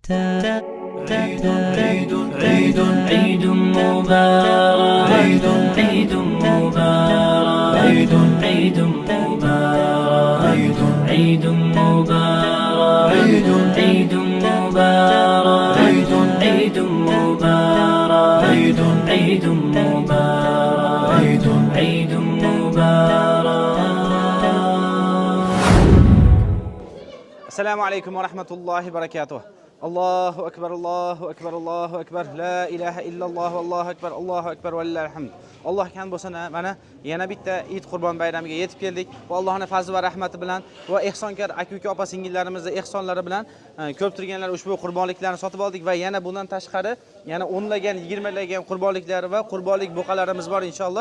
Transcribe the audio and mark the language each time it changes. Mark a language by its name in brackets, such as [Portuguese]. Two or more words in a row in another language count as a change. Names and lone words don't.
[Arabic] عيد عيد عيد مبارك عيد عيد مبارك عيد عيد مبارك عيد عيد مبارك عيد عيد مبارك عيد عيد مبارك عيد عيد مبارك عيد عيد مبارك. السلام عليكم ورحمة الله وبركاته. الله أكبر الله أكبر الله أكبر لا إله إلا الله والله أكبر الله أكبر ولله الحمد. [Uzbek] Alloh kan bo'lsa mana yana bitta Eid Qurbon bayramiga yetib keldik va Allohning fazli va rahmati bilan va ehsonkor aka-uka opa-singillarimizni ehsonlari bilan ko'p turganlar ushbu qurbonliklarni sotib oldik va yana bundan tashqari yana 10lagan 20lagan qurbonliklar va qurbonlik buqalarimiz bor inshaalloh.